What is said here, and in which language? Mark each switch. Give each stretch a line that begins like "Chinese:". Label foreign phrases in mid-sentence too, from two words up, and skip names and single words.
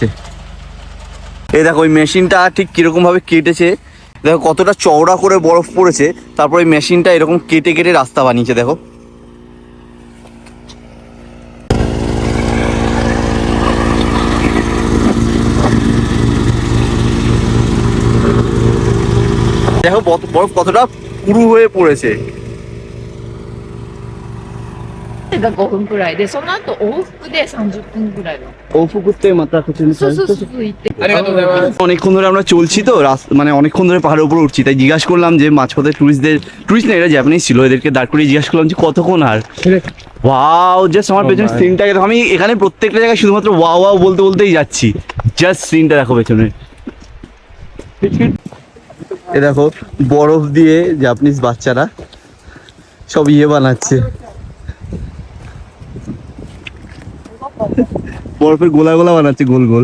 Bangla: এই দেখো ওই মেশিনটা ঠিক কিরকম ভাবে কেটেছে, দেখো কতটা চওড়া করে বরফ পড়েছে, তারপর ওই মেশিনটা এরকম কেটে কেটে রাস্তা বানিয়েছে। দেখো দেখো বরফ কতটা পুরু হয়ে পড়েছে।
Japanese: が5分くらいで、その後往復で30分くらいの。 ওফুকুতে মাথা কিছু そう行って。ありがとうございます。
Bangla: অনেকক্ষণ ধরে আমরা চলছি তো, মানে অনেকক্ষণ ধরে পাহাড়ের উপর উঠছি, তাই জিজ্ঞাসা করলাম যে মাঝপথে টুরিস্ট না, এরা জাপানিজ ছিল, এদেরকে দাঁড় করিয়ে জিজ্ঞাসা করলাম যে কতক্ষণ। আর ওয়াও, জাস্ট আমার পেছনে সিনটাকে দেখো। আমি এখানে প্রত্যেকটা জায়গায় শুধুমাত্র ওয়াও ওয়াও বলতে বলতেই যাচ্ছি। জাস্ট সিনটা দেখো পেছনে। এ দেখো বরফ দিয়ে জাপানিজ বাচ্চারা সব বানাচ্ছে, বরফের গোলা গোলা বানাচ্ছে, গোল গোল।